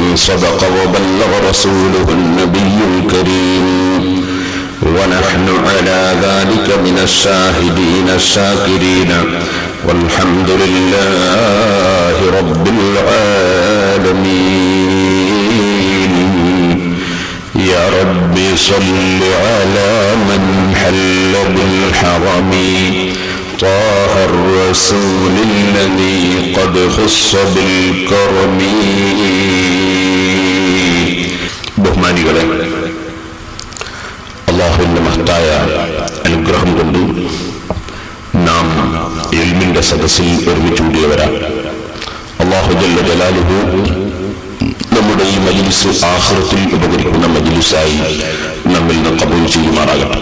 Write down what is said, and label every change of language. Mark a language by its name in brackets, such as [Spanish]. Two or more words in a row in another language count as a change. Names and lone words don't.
[Arabic] صدق وبلغ رسوله النبي الكريم ونحن على ذلك من الشاهدين الشاكرين والحمد لله رب العالمين. يا رب صل على من حل بالحرم طه الرسول الذي قد خص بالكرم. [Malayalam] ബഹുമാനികളെ, അല്ലാഹുവിന്റെ മഹത്തായ അനുഗ്രഹം കൊണ്ട് നാം ഇൽമിന്റെ സദസ്സിൽ ഒരുമിച്ച് കൂടിയവരാണ്. [Arabic] الله جل جلاله [Malayalam] നമ്മുടെ ഈ മജ്ലിസ് ആഖിറത്തിൽ ഉപകരിക്കുന്ന മജ്ലിസായി നമ്മിൽ നിന്ന് ഖബൂൽ ചെയ്യുമാറാകട്ടെ.